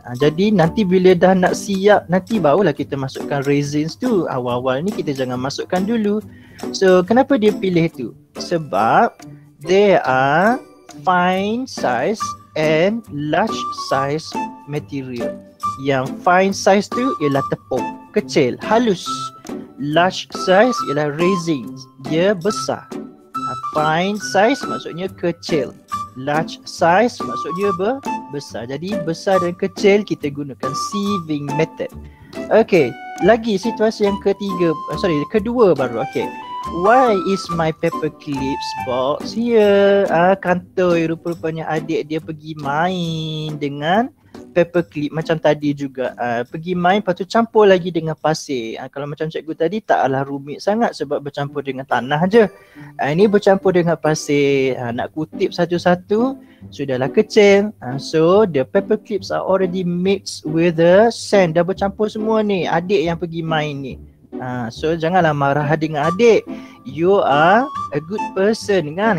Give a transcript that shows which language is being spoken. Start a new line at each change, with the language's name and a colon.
Malay: Jadi nanti bila dah nak siap, nanti barulah kita masukkan raisins tu. Awal-awal ni kita jangan masukkan dulu. So kenapa dia pilih tu? Sebab
English: they are fine size and large size material.
Malay: Yang fine size tu ialah tepung, kecil, halus. Large size ialah raisins, dia besar. Fine size maksudnya kecil, large size maksudnya besar. Jadi besar dan kecil kita gunakan sieving method. Okay, lagi situasi yang kedua baru.
English: Okay, why is my paper clips box here?
Malay: Kantoi, rupa-rupanya adik dia pergi main dengan paper clip macam tadi juga. Pergi main, lepas tu campur lagi dengan pasir. Kalau macam cikgu tadi taklah rumit sangat sebab bercampur dengan tanah je. Ini bercampur dengan pasir. Nak kutip satu-satu sudahlah kecil.
English: So the paper clips are already mixed with the sand.
Malay: Dah bercampur semua ni. Adik yang pergi main ni. So janganlah marah dengan adik.
English: You are a good person
Malay: kan.